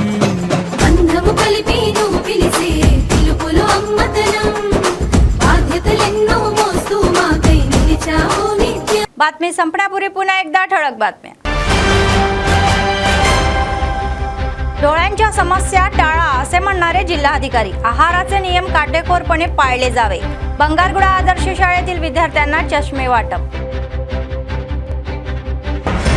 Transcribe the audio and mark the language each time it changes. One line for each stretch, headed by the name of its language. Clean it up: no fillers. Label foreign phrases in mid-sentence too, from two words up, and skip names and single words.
Telugu: బంధము కలిపి నువ్వు పిలిసే పిలుపులో అమ్మతనం, బాధ్యతలెన్నో మోస్తూ మాకై నిలిచావు నిత్యం.
Marathi: बातमी संपण्यापूर्वी पुन्हा एकदा ठळक बातम्या. डोळ्यांच्या समस्या टाळा असे म्हणणारे जिल्हाधिकारी. आहाराचे नियम काटेकोरपणे पाळले जावे. बंगारगुडा आदर्श शाळेतील विद्यार्थ्यांना चष्मे वाटप.